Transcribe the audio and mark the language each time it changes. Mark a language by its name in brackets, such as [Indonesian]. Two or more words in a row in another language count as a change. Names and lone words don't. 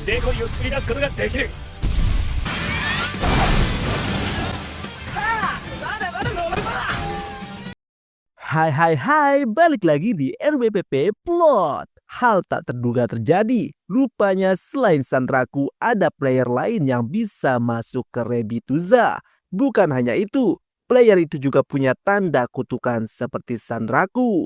[Japanese] デコイを釣り出すことができる。さあ、まだまだ登るぞ。 [Indonesian] Hai, balik lagi di RWPP Plot. Hal tak terduga terjadi. Rupanya selain Sanraku ada player lain yang bisa masuk ke Rebituza. Bukan hanya itu, player itu juga punya tanda kutukan seperti Sanraku.